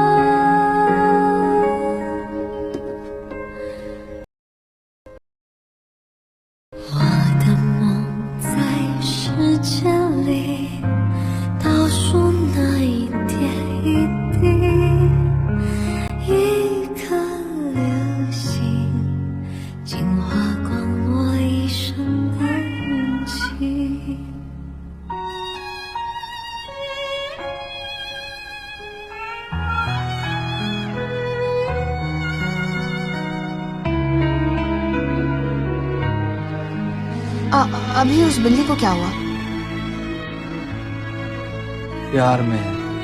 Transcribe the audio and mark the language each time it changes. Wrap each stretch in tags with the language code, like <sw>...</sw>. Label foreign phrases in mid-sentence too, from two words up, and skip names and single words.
<zh>我的梦在时间里倒数那一点一滴，一颗流星净化光我一生的运气。</zh> <hi>अभी उस बिल्ली को क्या हुआ? प्यार में है।</hi>